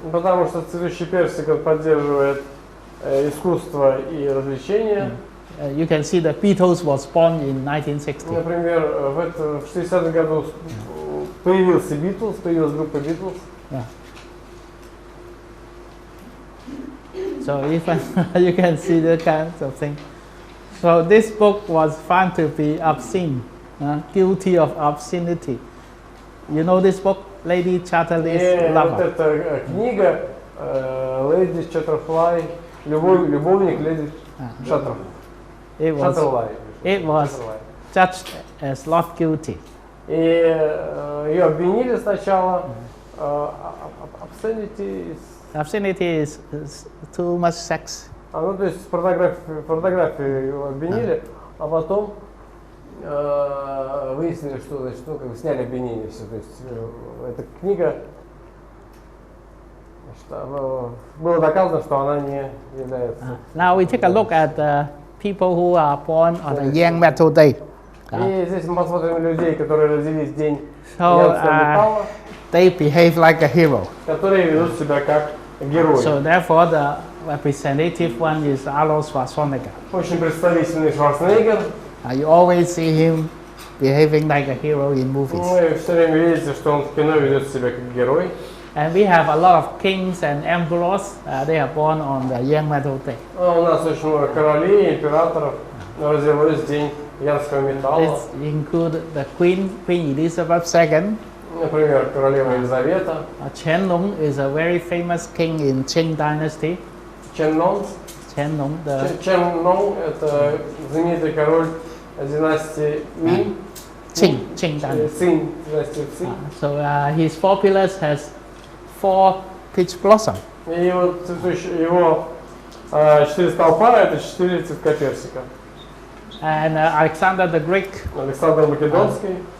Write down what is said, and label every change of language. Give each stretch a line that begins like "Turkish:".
Russian: Потому что цветущий персик он поддерживает искусство и развлечения.
English: You can see the Beatles was born in 1960.
Russian: Например, в 60 году появился Beatles, появилась группа Beatles.
English: Yeah. So even you can see the kinds of things. So this book was found to be obscene, guilty of obscenity. You know this book, Lady Chatterley's Lover.
Russian: Вот эта книга Lady Chatterfly, любовник Леди Chatterfly.
English: It was judged as not guilty.
Russian: И ее обвинили сначала.
English: Obscenity is too much sex.
Russian: Ну, то есть фотографию его обвинили, а потом выяснили, что, значит, ну, как бы сняли обвинение все. То есть эта книга, было доказано, что она не является.
English: Now we take a look at the people who are born on a Yang Metal Day.
Russian: И здесь мы посмотрим людей, которые родились в день металла,
English: they behave like a hero.
Russian: Которые ведут себя как герои.
English: So therefore the representative one is Arnold Schwarzenegger.
Russian: Очень представительный Шварценеггер.
English: You always see him behaving like a hero in movies.
Russian: Ну и все время видите, что он в кино ведет себя как герой.
English: And we have a lot of kings and emperors. They are born on the Yang Metal Day.
Russian: У нас очень много королей, императоров родилось в день янского металла.
English: This include the Queen Elizabeth II.
Russian: Например, королева Елизавета.
English: Qianlong is a very famous king in Qing Dynasty. Qianlong. Qianlong,
Russian: Qianlong – это знаменитый король династии Мин.
English: Qing Dynasty.
Russian: Цинь, династии Цинь.
English: So his four pillars has 4 peach blossom.
Russian: И вот его 4 столпа – это 4 цветка персика.
English: And Alexander the Great
Russian: Александр Македонский.